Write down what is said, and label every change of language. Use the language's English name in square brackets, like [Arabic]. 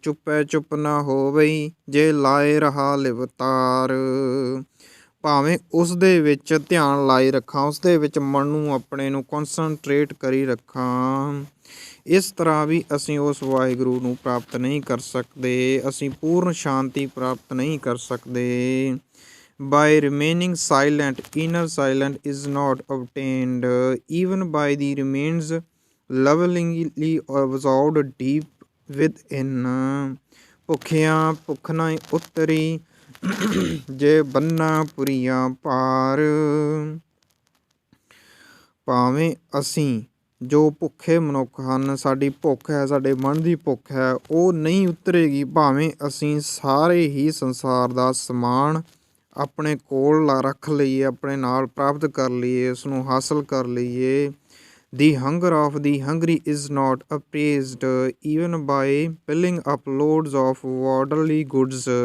[Punjabi] ਚੁੱਪੈ ਚੁੱਪ ਨਾ ਹੋਵਈ ਜੇ ਲਾਏ ਰਹਾ ਲਿਵਤਾਰ, ਭਾਵੇਂ ਉਸ ਦੇ ਵਿੱਚ ਧਿਆਨ ਲਾਈ ਰੱਖਾਂ, ਉਸ ਦੇ ਵਿੱਚ ਮਨ ਨੂੰ ਆਪਣੇ ਨੂੰ ਕੌਨਸਨਟਰੇਟ ਕਰੀ ਰੱਖਾਂ। ਇਸ ਤਰ੍ਹਾਂ ਵੀ ਅਸੀਂ ਉਸ ਵਾਹਿਗੁਰੂ ਨੂੰ ਪ੍ਰਾਪਤ ਨਹੀਂ ਕਰ ਸਕਦੇ, ਅਸੀਂ ਪੂਰਨ ਸ਼ਾਂਤੀ ਪ੍ਰਾਪਤ ਨਹੀਂ ਕਰ ਸਕਦੇ। [English] By remaining silent, inner silent is not obtained, even by the remains lovingly absorbed deep within। [Punjabi] ਭੁੱਖਿਆ ਭੁੱਖ ਨਾ ਉਤਰੀ ਜੇ ਬੰਨਾ ਪੁਰੀਆ ਭਾਰ, ਭਾਵੇਂ ਅਸੀਂ ਜੋ ਭੁੱਖੇ ਮਨੁੱਖ ਹਨ, ਸਾਡੀ ਭੁੱਖ ਹੈ, ਸਾਡੇ ਮਨ ਦੀ ਭੁੱਖ ਹੈ, ਉਹ ਨਹੀਂ ਉਤਰੇਗੀ ਭਾਵੇਂ ਅਸੀਂ ਸਾਰੇ ਹੀ ਸੰਸਾਰ ਦਾ ਸਮਾਨ ਆਪਣੇ ਕੋਲ ਰੱਖ ਲਈਏ, ਆਪਣੇ ਨਾਲ ਪ੍ਰਾਪਤ ਕਰ ਲਈਏ, ਉਸ ਨੂੰ ਹਾਸਲ ਕਰ ਲਈਏ। [English] The hunger of the hungry is not appeased even by piling up loads of worldly goods.